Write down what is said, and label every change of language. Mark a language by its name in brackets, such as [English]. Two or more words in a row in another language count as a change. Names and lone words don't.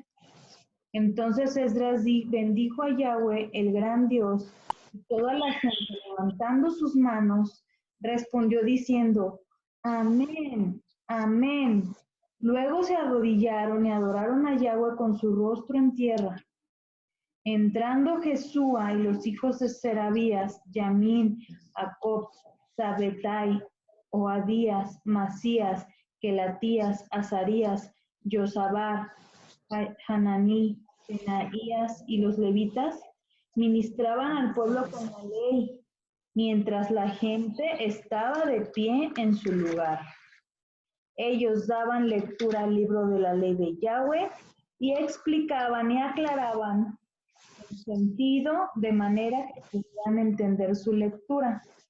[Spanish] Entonces Esdras bendijo a Yahweh, el gran Dios, y toda la gente, levantando sus manos, respondió diciendo, Amén, Amén. Luego se arrodillaron y adoraron a Yahweh con su rostro en tierra. Entrando Jesúa y los hijos de Serabías, Yamín, Jacob, Sabetai, Oadías, Masías, Kelatías, Azarías, Yosabar, Hananí, Benaías y los levitas ministraban al pueblo con la ley, mientras la gente estaba de pie en su lugar. Ellos daban lectura al libro de la ley de Yahweh y explicaban y aclaraban el sentido de manera que pudieran entender su lectura.